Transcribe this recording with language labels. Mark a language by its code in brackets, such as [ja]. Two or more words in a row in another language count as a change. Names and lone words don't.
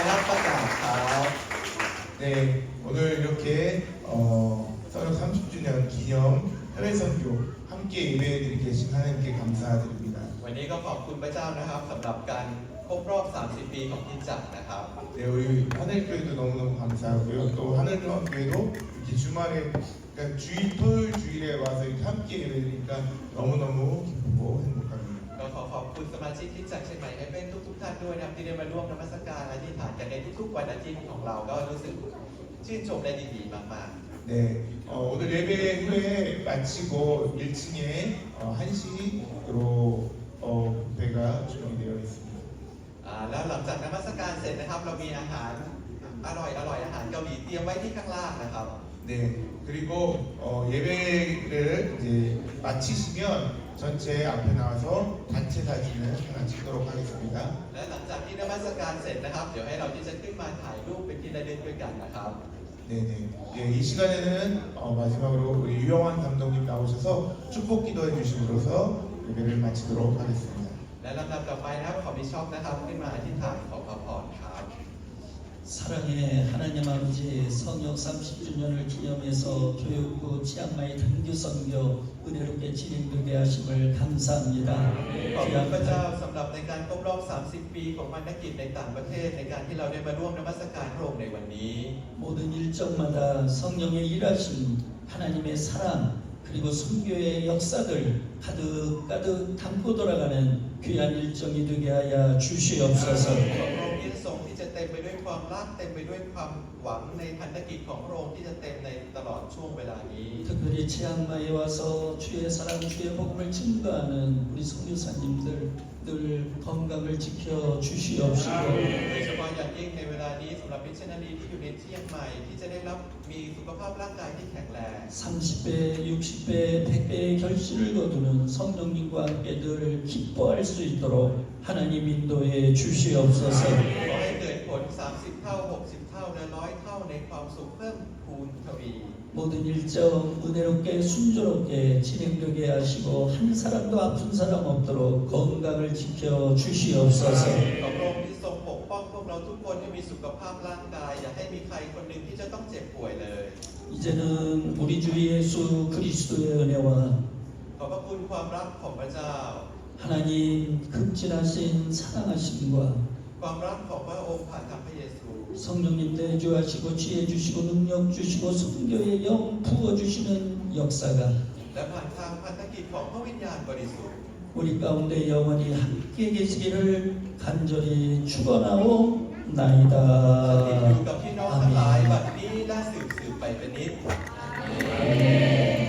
[th] ลำดับต่อไปรับประกาศครับ [ko] 네, 오늘 이렇게 선교 30주년 기념 해외 선교 함께 예배드리게 계신 하나님께 감사드립니다. [th] วันนี้ก็ขอบคุณพระเจ้านะครับสำหรับการครบรอบ 30 ปีของคริสตจักรนะครับ [ko] 네, 우리 하늘교회도 너무너무 감사하고요. 또 하늘중앙교회도 이렇게 주말에, 그러니까 토요일 주일에 와서 이렇게 함께 예배드리니까 너무너무 기쁘고 행복합니다. [th] ก็ขอบคุณสมาชิกคริสตจักรเชียงใหม่ให้เป็นทุกท่านด้วยนะครับที่ได้มาร่วมนมัสการและที่ฐานกันในทุกๆวันอาทิตย์ของเราก็รู้สึกชื่นชมและดีๆมาก [ko] 네, 오늘 예배 후에 마치고 1층에 1시로 뷔페가 준비되어 있습니다. [th] ๆแล้วหลังจากนมัสการเสร็จนะครับเรามีอาหารอร่อยอาหารเกาหลีเตรียมไว้ที่ข้างล่างนะครับ [ko] 네, 그리고 예배를 이제 마치시면 전체 앞에 나와서 단체 사진을 하나 찍도록 하겠습니다. [th] และหลังจากที่นมัสการเสร็จนะครับเดี๋ยวให้เราที่จะขึ้นมาถ่ายรูปเป็นที่ระลึกด้วยกันนะครับ [ko] 네네. 예, 이 시간에는 마지막으로 우리 유영환 감독님 나오셔서 축복 기도해 주심으로써 예배를 마치도록 하겠습니다. [th] และลำดับต่อไปนะครับขอบิชอปนะครับขึ้นมาอธิษฐานขอพระพรครับ [ko] 사랑의 하나님 아버지 성역 30주년을 기념해서 교육부 치앙마이 단교 선교 은혜롭게 진행되게 하심을 감사합니다. [th] ขอบคุณพระเจ้าสำหรับในการครบรอบ 30 ปีของพันธกิจในต่างประเทศในการที่เราได้มาร่วมนมัสการพระองค์ในวันนี้ [ko] 모든 일정마다 성령의 일하심, 하나님의 사랑, 그리고 선교의 역사들 가득 담고 돌아가는 귀한 일정이 되게 하여 주시옵소서. [th] ของพระองค์ที่ทรงที่จะเต็มไปด้วยความรักเต็มไปด้วยความหวังในพันธกิจของพระองค์ที่จะเต็มในตลอดช่วงเวลานี้ [ko] 특별히 치앙마이에 와서 주의 사랑, 주의 복음을 증거하는 우리 선교사님들 늘 건강을 지켜 주시옵시고 [th] โดยเฉพาะอย่างยิ่งในเวลานี้สำหรับมิชชันนารีที่อยู่ในเชียงใหม่ที่จะได้รับมีสุขภาพร่างกายที่แข็งแรง [ko] 30배, 60배, 100배의 결실을 거두는 성령님과 함께 늘 기뻐할 수 있도록 하나님 인도해 주시옵소서. [th] ขอให้เกิดผล 30 เท่า 60 เท่าและ100 เท่าในความสุขเพิ่มพูนทวี [ko] 모든 일정 은혜롭게 순조롭게 진행되게 하시고 한 사람도 아픈 사람 없도록 건강을 지켜 주시옵소서. [th] ขอพระองค์ที่ทรงปกป้องพวกเราทุกคนให้มีสุขภาพร่างกายอย่าให้มีใครคนหนึ่งที่จะต้องเจ็บป่วยเลย [ko] 이제는 우리 주 예수 그리스도의 은혜와 [th] ขอบพระคุณความรักของพระเจ้า [ko] 하나님 극진하신 사랑하심과 [th] ความรักของพระองค์ผ่านทางพระเยซู [ko] 성령님 내주하시고 지혜 주시고 능력 주시고 성교의 영 부어주시는 역사가 [th] และผ่านทางพันธกิจของพระวิญญาณบริสุทธิ์ [ko] 우리 가운데 영원히 함께 계시기를 간절히 [th] สถิต [ko] 축원하옵나이다. [th] อยู่กับพี่น้องทั้งหลายบัดนี้และสืบไปเป็นนิจ